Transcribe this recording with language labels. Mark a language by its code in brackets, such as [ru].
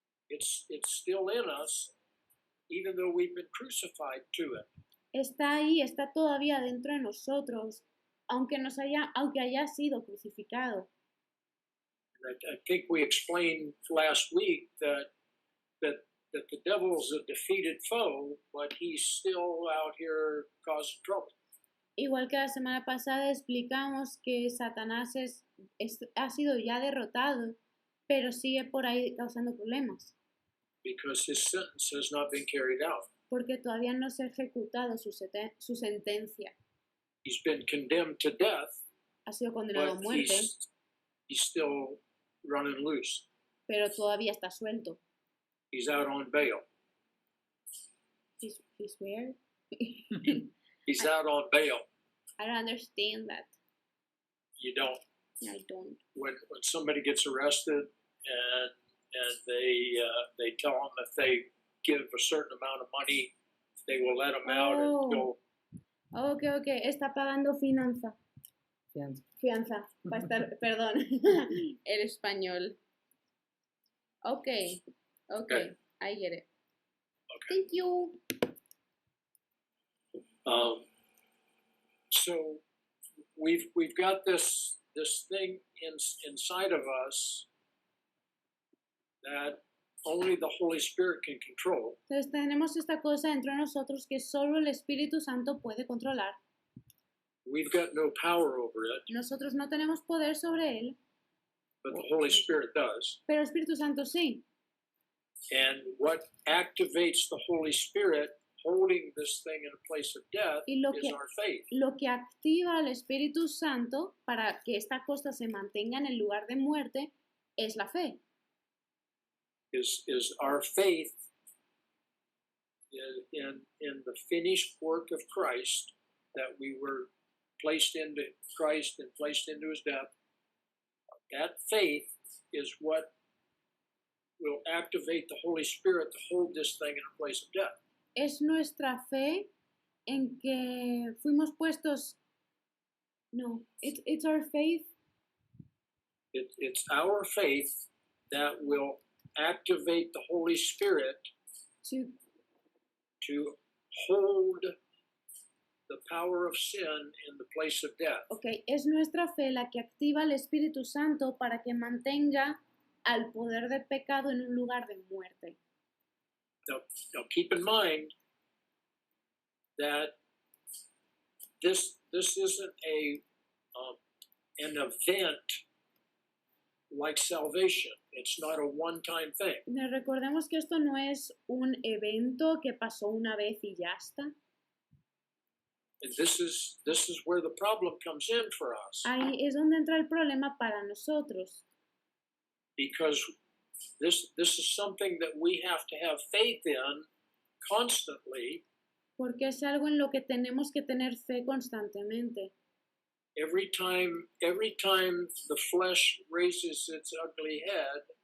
[en] It's still in us, even though we've been crucified to it. [es] Está ahí, está todavía dentro de nosotros, aunque haya sido crucificado. [en] I think we explained last week that the devil's a defeated foe, but he's still out here causing trouble. [es] Igual que la semana pasada explicamos que Satanás ha sido ya derrotado, pero sigue por ahí causando problemas. [en] because his sentence has not been carried out. [es] porque todavía no se ha ejecutado su sentencia. [en] He's been condemned to death, [es] Ha sido condenado a [en] but [es] muerte, [en] he's still running loose. [es] pero todavía está suelto. [en] He's out on bail. He's where? He's out on bail. I don't understand that. You don't. I don't. When somebody gets arrested and they tell them if they give a certain amount of money, they will let them out and go. [es] Ok, está pagando fianza. Fianza. Perdón, el español. [en] Okay, I get it. Okay. Thank you. So we've got this thing inside of us that only the Holy Spirit can control. [es] Entonces tenemos esta cosa dentro de nosotros que solo el Espíritu Santo puede controlar. [en] We've got no power over it, [es] Nosotros no tenemos poder sobre él, [en] but the Holy Spirit does. [es] pero el Espíritu Santo sí. [en] And what activates the Holy Spirit holding this thing in a place of death [es] Y lo [en] is [es] que- [en] our faith. [es] Lo que activa al Espíritu Santo para que esta cosa se mantenga en el lugar de muerte es la fe. [en] Is our faith in the finished work of Christ, that we were placed into Christ and placed into his death. That faith is what will activate the Holy Spirit to hold this thing in a place of death. [es] Es nuestra fe en que fuimos puestos. [en] No, it's our faith. It's our faith that will activate the Holy Spirit to hold the power of sin in the place of death. [es] Ok, es nuestra fe la que activa el Espíritu Santo para que mantenga al poder del pecado en un lugar de muerte. [en] Now keep in mind that this isn't an event like salvation. It's not a one-time thing. [es] Recordemos que esto no es un evento que pasó una vez y ya está. [en] And this is where the problem comes in for us, [es] Ahí es donde entra el problema para nosotros, [en] because this is something that we have to have faith in constantly. [es] porque es algo en lo que tenemos que tener fe constantemente. [en] Every time the flesh raises its ugly head,